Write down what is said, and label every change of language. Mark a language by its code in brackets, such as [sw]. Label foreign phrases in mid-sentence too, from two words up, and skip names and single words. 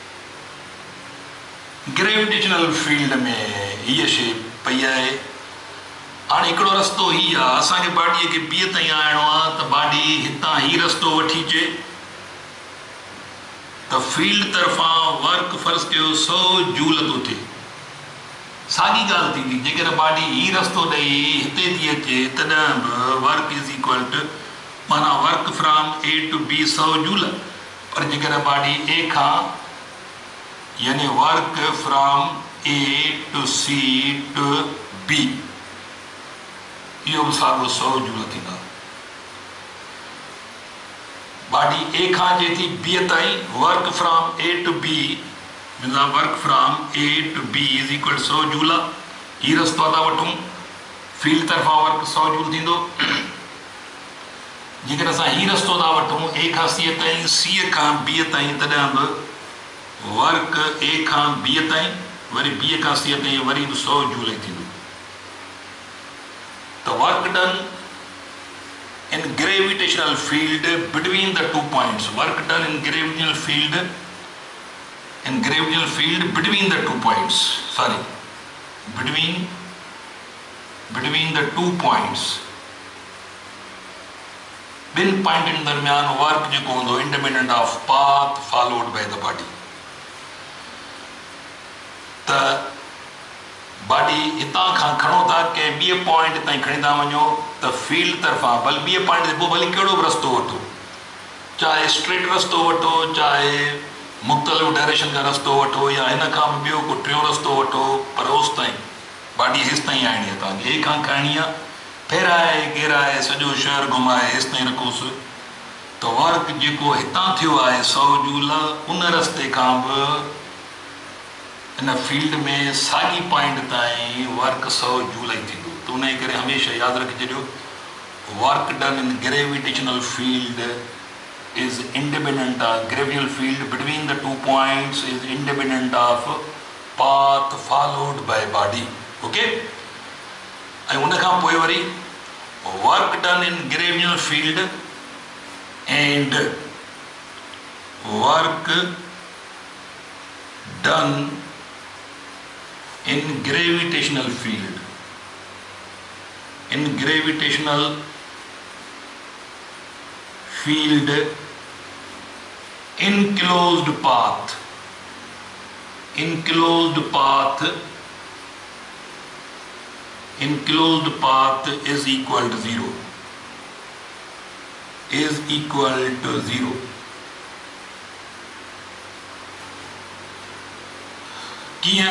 [en] gravitational field [sd] में हीअ शइ पई आहे हाणे हिकिड़ो रस्तो ही आहे, असांखे बाडीअ खे ॿिए ताईं आणिणो आहे त बाडी हितां ही रस्तो वठी अचे त फील्ड तरफ़ां वर्क फर्ज़ कयो 100 जूल थो थिए। साॻी ॻाल्हि थींदी जेकर बाडी ही रस्तो ॾेई हिते थी अचे तॾहिं बि [en] work is equal to [sd] माना [en] work from A to B [sd] 100 जूल। पर जेकर बाडी ए खां यानी [en] work from A to C to B [sd] इहो बि साॻियो 100 जूल थींदा। बाडी ए खां जे थी बी ताईं [en] work from A to B work from A to B is equal 100 joule. [sd] ही रस्तो था वठूं, फील्ड तरफ़ां वर्क 100 जूल थींदो। जेकर असां ही रस्तो था वठूं ए खां सी ताईं, सी खां बी ताईं, तॾहिं बि वर्क ए खां बी ताईं वरी बी खां सी ताईं वरी बि 100 जूल ई थींदो। [en] The work done in gravitational field between the 2 points. Work done in gravitational field between the 2 points. Sorry, between the 2 points. [sd] ॿिनि पॉइंटनि दरमियान वर्क जेको हूंदो [en] independent of path followed by the body. [sd] त बाडी हितां खां खणो था कंहिं ॿिए पॉइंट ताईं खणी था वञो त फील्ड तरफ़ां भले ॿिए पॉइंट ते पोइ भले कहिड़ो बि रस्तो वठो, चाहे स्ट्रेट रस्तो वठो, चाहे मुख़्तलिफ़ डायरेक्शन का रस्तो वठो, या हिन खां बि ॿियो को टियों रस्तो वठो, पर होसि ताईं बाडी हेसि ताईं आणणी आहे तव्हांखे। हे खां खणणी आहे, फेराए घेराए सॼो शहर घुमाए हेसि ताईं रखोसि त वर्क जेको हितां थियो आहे 100 जूल उन रस्ते खां बि इन फील्ड में साॻी पॉइंट ताईं वर्क 100 जूल ई थींदो। त उन करे हमेशह यादि रखी छॾियो, [en] work done in gravitational field is independent of gravitational field between the 2 points is independent of path followed by body. okay, [sd] ऐं उन खां पोइ वरी [en] work done in gravitational field and work done in gravitational field in enclosed path is equal to 0 कियां?